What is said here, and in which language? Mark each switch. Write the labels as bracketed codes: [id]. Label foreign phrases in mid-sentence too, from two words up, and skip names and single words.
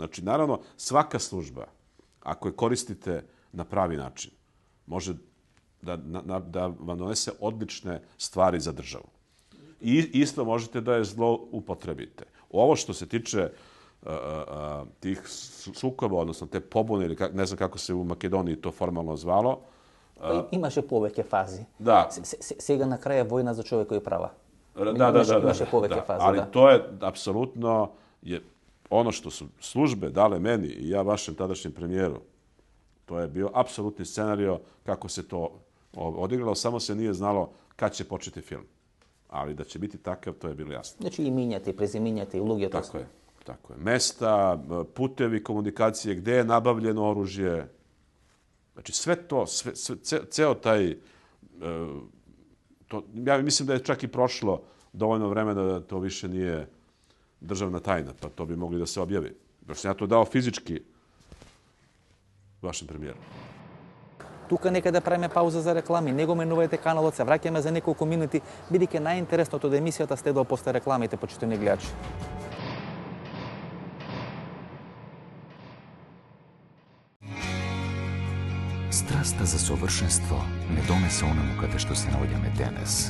[sr] Znači, naravno, svaka služba, ako je koristite na pravi način, može da vam donese odlične stvari za državu. I isto možete da je zlo upotrebite. Ovo što se tiče tih sukoba, odnosno te pobune, ili ne znam kako se u Makedoniji to formalno zvalo. [mk] Имаше повеќе фази. Да. Сега на крај е војна за човекови права. Имаше повеќе фази, [sr] ali to je apsolutno ono što su službe dale meni i ja vašem tadašnjem premijeru. To je bio apsolutni scenario kako se to odigralo, samo se nije znalo kad će početi film. Ali da će biti takav, to je bilo jasno. [mk] Значи имињате, презимињате и луѓе. [sr] Tako je. Mesta, putevi komunikacije, gde je nabavljeno oružje. Znači sve to, ceo taj... Ja mislim da je čak i prošlo dovoljno vremena da to više nije državna tajna, pa to bi mogli da se objavi. Jer sam ja to dao fizički vašem premijeru. [mk] Тука нека да правиме пауза за реклами. Не го менувајте каналот, се враќаме за неколку минути, бидејќи најинтересното од емисијата следува после рекламите, почитувани гледачи. Страста за совршенство не донесе оному каде што се наоѓаме денес.